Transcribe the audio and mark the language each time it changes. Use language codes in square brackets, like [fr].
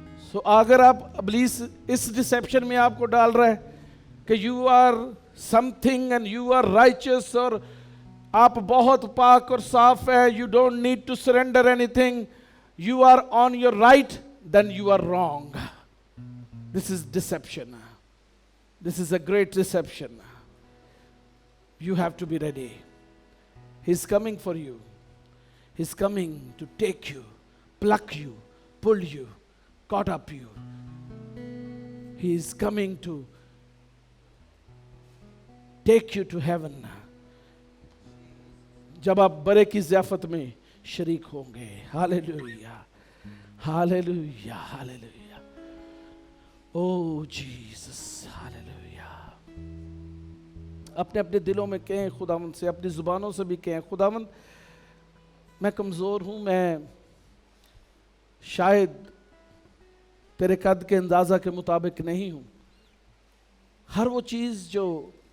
[ur] سو اگر آپ ابلیس اس ڈسیپشن میں آپ کو ڈال رہا ہے کہ [en] you are something and you are righteous, [ur] اور آپ بہت پاک اور صاف ہے, [en] You don't need to surrender anything, you are on your right, then you are wrong. This is deception. This is a great deception. You have to be ready. He's coming for you. He's coming to take you, pluck you, pull you, caught up you. He is coming to take you to heaven. [ur] جب آپ برے کی ضیافت میں شریک ہوں گے. ہاللیلویا. ہاللیلویا. ہاللیلویا. او Jesus. ہاللیلویا. اپنے اپنے دلوں میں کہیں خداوند سے, اپنی زبانوں سے بھی کہیں, خداوند میں کمزور ہوں, میں شاید تیرے قد کے اندازہ کے مطابق نہیں ہوں. ہر وہ چیز جو